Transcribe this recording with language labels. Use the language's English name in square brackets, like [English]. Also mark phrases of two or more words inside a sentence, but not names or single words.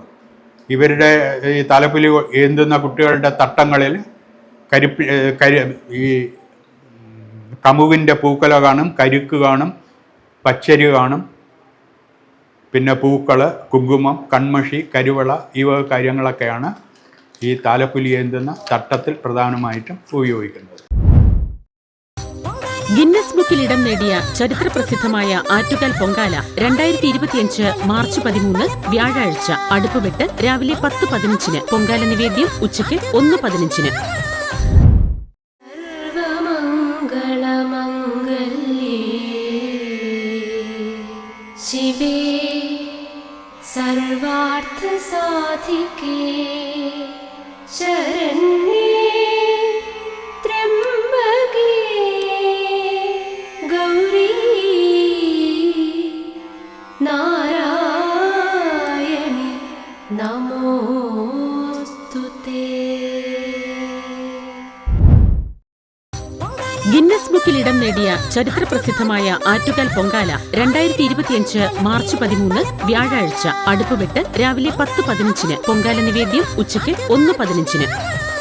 [Malayalam] ഇവരുടെ ഈ താലപ്പൊലി ഏന്തുന്ന കുട്ടികളുടെ തട്ടങ്ങളിൽ ഈ കമുവിൻ്റെ പൂക്കല കാണും, കരിക്ക് കാണും, പച്ചരി കാണും, പിന്നെ പൂക്കൾ, കുങ്കുമം, കൺമഷി, കരിവള, ഈ വക കാര്യങ്ങളൊക്കെയാണ് ഈ താലപ്പൊലി ഏന്തുന്ന തട്ടത്തിൽ പ്രധാനമായിട്ടും ഉപയോഗിക്കുന്നത്. ഗിന്നസ് ബുക്കിൽ ഇടം നേടിയ ചരിത്രപ്രസിദ്ധമായ ആറ്റുകാൽ പൊങ്കാല 2025 മാർച്ച് 13 വ്യാഴാഴ്ച അടുപ്പുവെട്ട് രാവിലെ 10:15 പൊങ്കാല നിവേദ്യം ഉച്ചയ്ക്ക് 1:15. [Sanskrit] शिवे सर्वार्थसाधिके शरण्ये त्र्यम्बके गौरी नारायणि नमोस्तुते. [Malayalam] ഗിന്നസ് ബുക്കിൽ ഇടം നേടിയ ചരിത്രപ്രസിദ്ധമായ ആറ്റുകാൽ പൊങ്കാല 2025 മാർച്ച് 13 വ്യാഴാഴ്ച അടുപ്പുവെട്ട് രാവിലെ 10:15 പൊങ്കാല നിവേദ്യം ഉച്ചയ്ക്ക് 1:15.